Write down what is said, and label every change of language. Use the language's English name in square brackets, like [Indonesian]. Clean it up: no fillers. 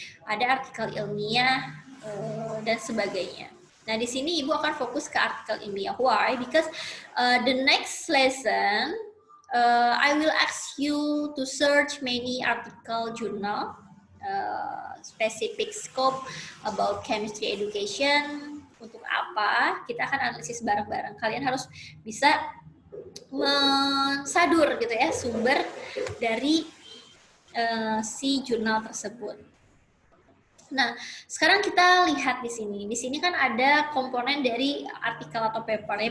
[Indonesian] Ada artikel ilmiah dan sebagainya. Nah, di sini Ibu akan fokus ke artikel ilmiah. [English] Why? Because the next lesson I will ask you to search many article journal, specific scope about chemistry education. [Indonesian] Untuk apa? Kita akan analisis bareng-bareng. Kalian harus bisa mensadur gitu ya sumber dari si jurnal tersebut. Nah, sekarang kita lihat di sini. Di sini kan ada komponen dari artikel atau paper ya.